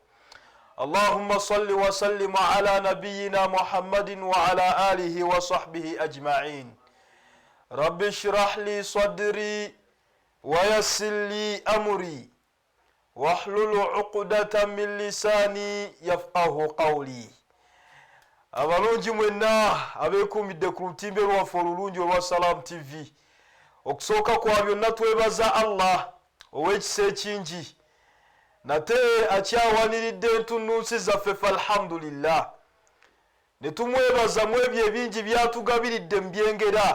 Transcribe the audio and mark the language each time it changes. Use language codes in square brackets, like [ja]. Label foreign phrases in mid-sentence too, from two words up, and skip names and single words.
[ar] اللهم صل وسلم على نبينا محمد وعلى آله وصحبه أجمعين. رب اشرح لي صدري ويسر لي أمري واحلل عقدة من لساني يفقه قولي. [lg] abalungi mwenna abeekuumidde ku lutimbe lwaffe olulungi olwa Salam TV, okusooka kwa byonna twebaza Allah ow'ekisa ekingi, nate akyawaniridde entunnunsi zaffe falhamdulillah, ne tumwebaza mu ebyo ebingi byatugabiridde mu byengera.